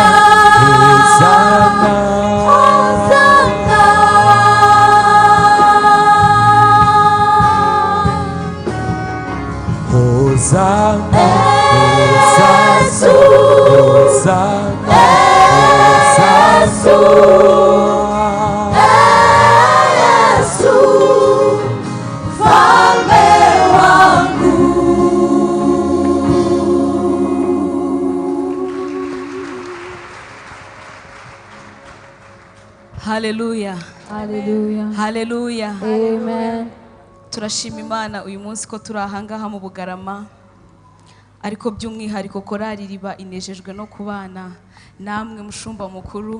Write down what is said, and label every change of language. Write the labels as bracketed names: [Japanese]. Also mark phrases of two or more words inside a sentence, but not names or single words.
[Swahili] Hosana, Hosana, Yesu, Hosana, Yesu, Yesu, mfalme wangu. haleluya, Hallelujah. haleluya. Amen. [Kinyarwanda] Turashima Imana uyu munsi ko turi ahangaha mu Bugarama, ariko by'umwihariko korali Iriba inejejwe no kubana namwe mushumba mukuru.